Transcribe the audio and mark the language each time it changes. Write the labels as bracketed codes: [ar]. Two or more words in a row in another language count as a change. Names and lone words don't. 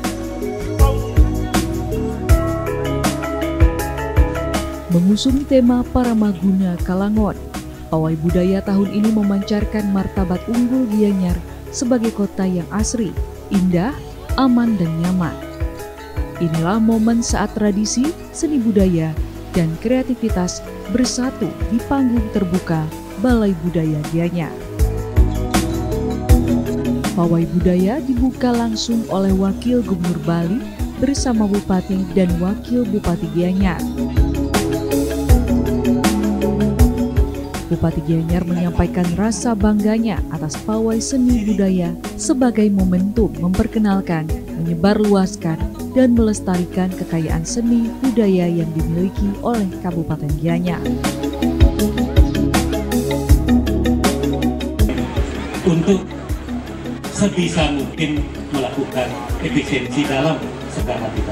[id] Mengusung tema Paramaguna Kalangon, pawai budaya tahun ini memancarkan martabat unggul Gianyar sebagai kota yang asri, indah, aman, dan nyaman. Inilah momen saat tradisi, seni budaya, dan kreativitas bersatu di panggung terbuka Balai Budaya Gianyar. Pawai budaya dibuka langsung oleh Wakil Gubernur Bali bersama Bupati dan Wakil Bupati Gianyar. Bupati Gianyar menyampaikan rasa bangganya atas pawai seni budaya sebagai momentum memperkenalkan, menyebarluaskan, dan melestarikan kekayaan seni budaya yang dimiliki oleh Kabupaten Gianyar. Untuk sebisa mungkin melakukan efisiensi dalam segala bidang.